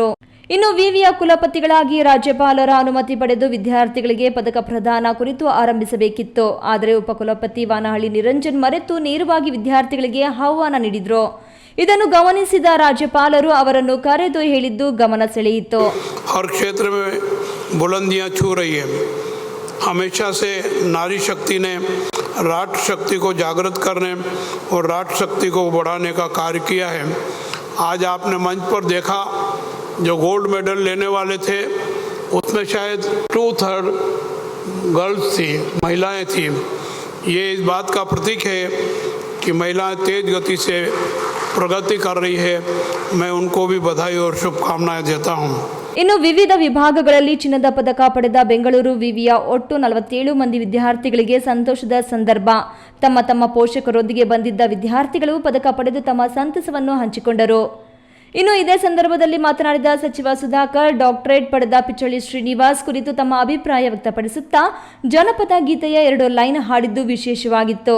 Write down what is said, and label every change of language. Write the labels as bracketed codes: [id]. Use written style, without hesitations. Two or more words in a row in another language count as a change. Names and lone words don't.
[kn] ಇನ್ನು ವಿವಿಯ ಕುಲಪತಿಗಳಾಗಿ ರಾಜ್ಯಪಾಲರ ಅನುಮತಿ ಪಡೆದು ವಿದ್ಯಾರ್ಥಿಗಳಿಗೆ ಪದಕ ಪ್ರದಾನ ಕುರಿತು ಆರಂಭಿಸಬೇಕಿತ್ತು. ಆದರೆ ಉಪಕುಲಪತಿ ವಾನಹಳ್ಳಿ ನಿರಂಜನ್ ಮರೆತು ನೇರವಾಗಿ ವಿದ್ಯಾರ್ಥಿಗಳಿಗೆ ಆಹ್ವಾನ ನೀಡಿದ್ರು. ಇದನ್ನು ಗಮನಿಸಿದ ರಾಜ್ಯಪಾಲರು ಅವರನ್ನು ಕರೆದು ಹೇಳಿದ್ದು ಗಮನ ಸೆಳೆಯಿತು. [hi] हर क्षेत्र में बुलंदियां छू रही है. हमेशा से नारी शक्ति ने राष्ट्र शक्ति को जागृत करने और राष्ट्र शक्ति को बढ़ाने का कार्य किया है. आज आपने मंच पर देखा जो [en] gold medal [hi] लेने वाले थे उसमें शायद 2/3 गर्ल्स थी, महिलाएं थी. ये इस बात का प्रतीक है कि महिलाएं तेज गति से प्रगति कर रही है. मैं उनको भी बधाई और शुभकामनाएं देता हूं. [kn] ಇನ್ನು ವಿವಿಧ ವಿಭಾಗಗಳಲ್ಲಿ ಚಿನ್ನದ ಪದಕ ಪಡೆದ ಬೆಂಗಳೂರು ವಿವಿಯ ಒಟ್ಟು 47 ಮಂದಿ ವಿದ್ಯಾರ್ಥಿಗಳಿಗೆ ಸಂತೋಷದ ಸಂದರ್ಭ. ತಮ್ಮ ತಮ್ಮ ಪೋಷಕರೊಂದಿಗೆ ಬಂದಿದ್ದ ವಿದ್ಯಾರ್ಥಿಗಳು ಪದಕ ಪಡೆದು ತಮ್ಮ ಸಂತಸವನ್ನು ಹಂಚಿಕೊಂಡರು. ಇನ್ನು ಇದೇ ಸಂದರ್ಭದಲ್ಲಿ ಮಾತನಾಡಿದ ಸಚಿವ ಸುಧಾಕರ್, ಡಾಕ್ಟರೇಟ್ ಪಡೆದ ಪಿಚ್ಚಳ್ಳಿ ಶ್ರೀನಿವಾಸ್ ಕುರಿತು ತಮ್ಮ ಅಭಿಪ್ರಾಯ ವ್ಯಕ್ತಪಡಿಸುತ್ತಾ ಜನಪದ ಗೀತೆಯ 2 ಲೈನ್ ಹಾಡಿದ್ದು ವಿಶೇಷವಾಗಿತ್ತು.